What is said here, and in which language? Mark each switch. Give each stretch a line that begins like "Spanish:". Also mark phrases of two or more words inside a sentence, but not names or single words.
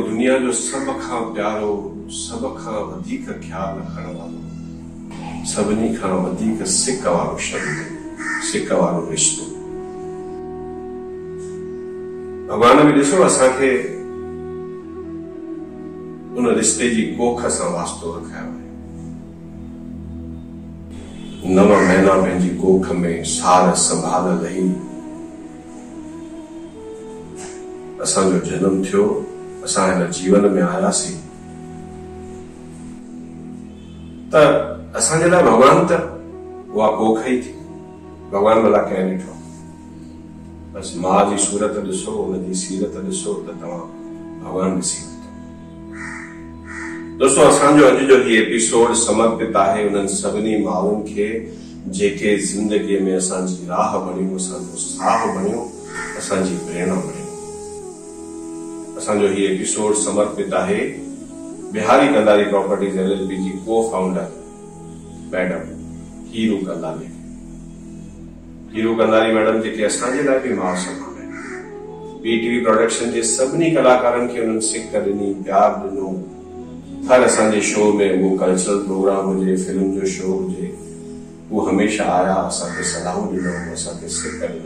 Sindhi: दुनिया जो सब खां प्यारो, सब खां वधीक ख्याल रखण वारो, सभिनी खां वधीक सिक वारो शब्द, सिक वारो रिश्तो। भगवान बि ॾिसो असांखे उन रिश्ते जी कोख सां वास्तो रखायो आहे। 9 महीना पंहिंजी कोख में सार संभाल रही असांजो जन्म थियो, असां हिन जीवन में आयासीं त असांजे लाइ भगवान त उहा कोख ई थी। भगवान भला कंहिं ॾिठो? बस मां जी सूरत ॾिसो, उनजी सीरत ॾिसो त तव्हां भगवान ॾिसी वठो। दोस्तों, असांजो अॼु जो ही एपिसोड समर्पित आहे उन्हनि सभिनी माण्हुनि खे जेके ज़िंदगीअ में असांजी राह बणियूं, असांजो साह बणियो, असांजी प्रेरणा बणियो। असांजो ही एपिसोड समर्पित आहे बिहारी कंदारी प्रॉपर्टीज LLP जी
English: co founder madam
Sindhi: हीरू कंदारी। हीरू कंदारी मैडम जेके असांजे लाइ बि माउ समान आहिनि। PTV प्रोडक्शन जे सभिनी कलाकारनि खे उन्हनि सिक ॾिनी, प्यार ॾिनो। हर असांजे शो में, वो
English: cultural program
Sindhi: हुजे, फिल्म जो शो हुजे, वो हमेशा आया, असांखे सलाहूं ॾिनो, असांखे सिक ॾिनो।